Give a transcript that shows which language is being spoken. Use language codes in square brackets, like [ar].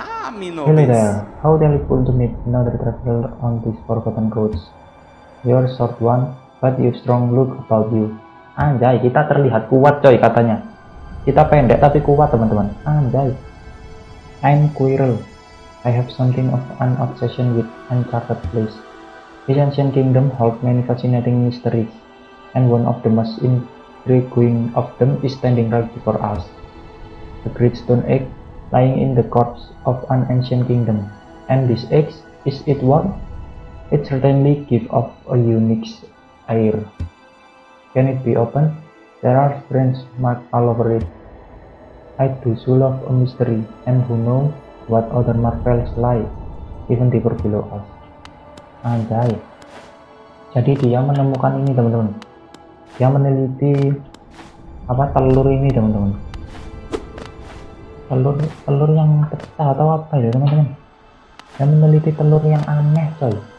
[en] Hello there, how delightful to meet another traveler on these forgotten roads. You're short one, but you strong look about you. [id] Anjay, kita terlihat kuat coy katanya. Kita pendek tapi kuat teman-teman. Anjay. [en] I'm Quirrell. I have something of an obsession with uncharted place. This ancient kingdom holds many fascinating mysteries, and one of the most intriguing of them is standing right before us. The great stone egg lying in the corpse of an ancient kingdom. And this egg, is it warm? It certainly gives off a unique air. Can it be opened? There are strange marks all over it. I do so love a mystery, and who knows what other marvels lie even deeper below us. [id] Anjay. Jadi dia menemukan ini teman-teman. Dia meneliti telur ini teman-teman. Telur yang pecah atau apa ya teman-teman. Dia meneliti telur yang aneh coy.